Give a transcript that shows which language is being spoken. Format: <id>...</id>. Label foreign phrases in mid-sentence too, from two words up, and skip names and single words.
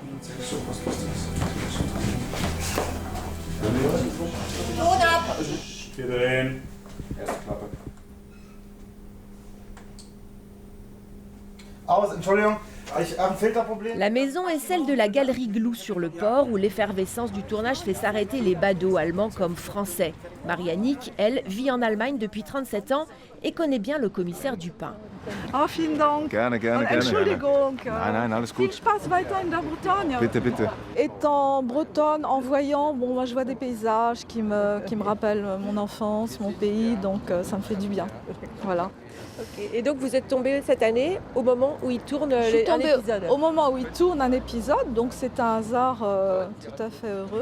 <fr>La maison est celle de la galerie Glou sur le port où l'effervescence du tournage fait s'arrêter les badauds allemands comme français. Marianique, elle, vit en Allemagne depuis 37 ans et connaît bien le commissaire Dupin.</fr> <de>Oh, vielen Dank. Gerne. Entschuldigung. Nein, alles gut. Viel Spaß weiter in der Bretagne. Bitte.</de> <fr>Étant bretonne, en voyant, moi je vois des paysages qui me rappellent mon enfance, mon pays, donc ça me fait du bien. Voilà. Okay. Et donc vous êtes tombée cette année au moment où il tourne un épisode. Au moment où il tourne un épisode, donc c'est un hasard tout à fait heureux.</fr>